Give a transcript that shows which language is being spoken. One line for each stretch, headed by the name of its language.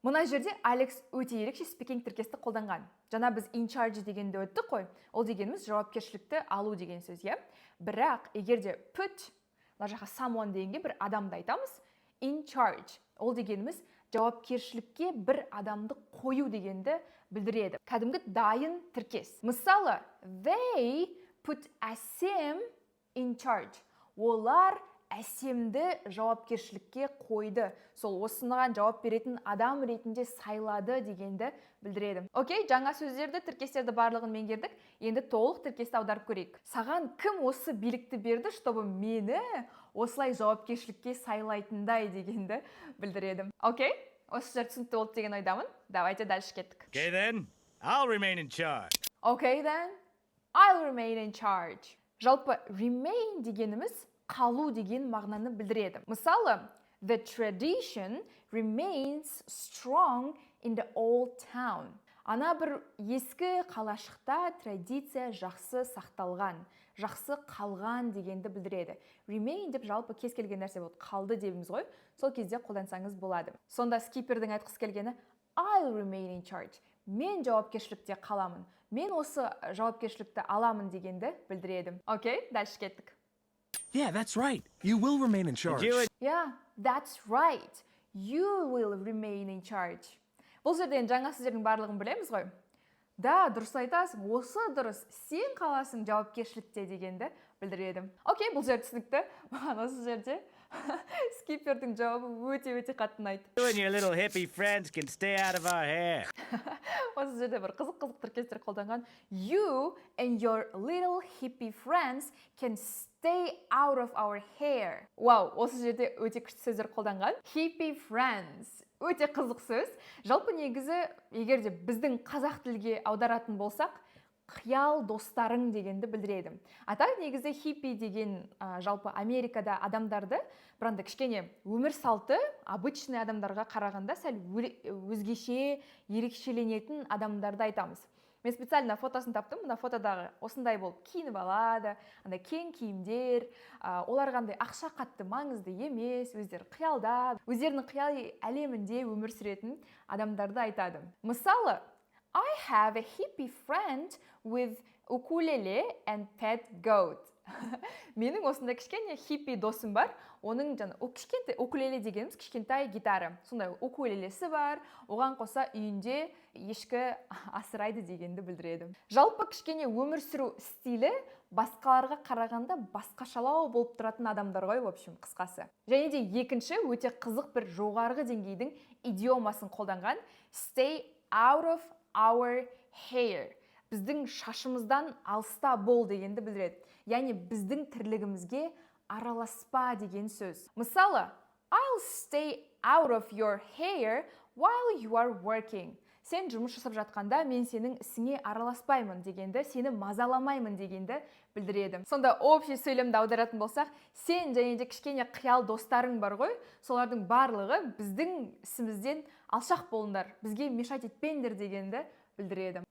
Kazakh: Мына жерде Алекс өте ерекше спикинг тіркесті қолданған. Жаңа біз
English: in charge
Kazakh: дегенді өттік қой. Ол дегеніміз жауапкершілікті алу деген сөз, иә? Бірақ егерде put, мына жаққа someone дегенге бір адамды айтамыз,
English: in charge.
Kazakh: Ол дегеніміз жауапкершілікке бір адамды қою дегенді білдіреді. Кәдімгі дайын тіркес.
English: Мысалы, they put Әсем in charge.
Kazakh: Олар Әсемді жауапкершілікке қойды. Сол осыған жауап беретін адам ретінде сайлады дегенді білдіреді. Окей, жаңа сөздерді, тіркестерді барлығын меңгердік. Енді толық тіркесті аударып көрейік. Саған кім осы билікті берді,
Russian: чтобы
Kazakh: мені осылай жауапкершілікке сайлайтындай дегенді білдіреді. Окей, осы жер түсінікті болды деген ойдамын.
Russian: Давайте дальше
Kazakh: кеттік.
English: Okay then. I'll remain in charge. Okay then, I'll remain in charge.
Kazakh: Жалпы remain дегеніміз қалу деген мағынаны білдіреді.
English: Мысалы, the tradition remains strong in the old town.
Kazakh: Ана бір ескі қалашықта традиция жақсы сақталған, жақсы қалған дегенді білдіреді. Remain деп жалпы кез келген нәрсе болады. Қалды дебіміз ғой. Сол кезде қолдансаңыз болады. Сонда скипердің айтқысы келгені
English: I'll remain in charge.
Kazakh: Мен жауапкершілікте қаламын. Мен осы жауапкершілікті аламын дегенді білдіреді. Окей, дальше кеттік.
English: Yeah, that's right. You will remain in charge. Yeah, that's right. You will remain in charge.
Kazakh: Бұл жерден жаңа сөздердің барлығын білеміз ғой. Да, дұрыс айтасың, осы дұрыс, сен қаласың жауапкершілікте дегенді білдіреді. Окей, бұл жер түсінікті. Маған осы жерде скипердің жауабы өте қатты ұнайды.
English: You and your little hippie friends can stay out of our hair.
Kazakh: Осы жерде бір қызық тіркестер қолданған.
English: You and your little hippie friends can stay out of our hair.
Kazakh: Вау, осы жерде өте күшті сөздер қолданған.
English: Hippie friends.
Kazakh: Өте қызық сөз. Жалпы негізі, егерде біздің қазақ тілге аударатын болсақ, қиял достарың дегенді білдіреді. Атақ негізі хиппи деген жалпы Америкада адамдарды, біранда кішкене өмір салты обычный адамдарға қарағанда сәл өзгеше ерекшеленетін адамдарды айтамыз. Мен
Russian: специально
Kazakh: фотосын таптым. Мына фотодағы осындай болып киініп алады, андай кең киімдер, олар қандай ақша қатты маңызды емес, өздері қиялда, өздерінің қиял әлемінде өмір сүретін адамдарды айтады.
English: Мысалы, I have a hippie friend with ukulele and pet goat.
Kazakh: Менің осындай кішкене хиппи досым бар. Оның кішкентай укулеле дегеніміз кішкентай гитара. Сондай укулелесі бар. Оған қоса үйінде ешкі асырайды дегенді білдіреді. Жалпы кішкене өмір сүру стилі басқаларға қарағанда басқашалау болып тұратын адамдар ғой,
Russian: в общем,
Kazakh: қысқасы. Және де екінші өте қызық бір жоғарғы деңгейдің идиомасын қолданған
English: stay out of our hair.
Kazakh: Біздің шашымыздан алыста бол дегенді білдіреді. Яғни біздің тірлігімізге араласпа деген сөз.
English: Мысалы, I'll stay out of your hair while you are working.
Kazakh: Сен жұмыс жасап жатқанда мен сенің ісіңе араласпаймын дегенді, сені мазаламаймын дегенді білдіреді. Сонда
Russian: общий
Kazakh: сөйлемді аударатын болсақ, сен және де кішкене қиял достарың бар ғой, солардың барлығы біздің ісімізден алшақ болыңдар, бізге мешать етпеңдер дегенді білдіреді.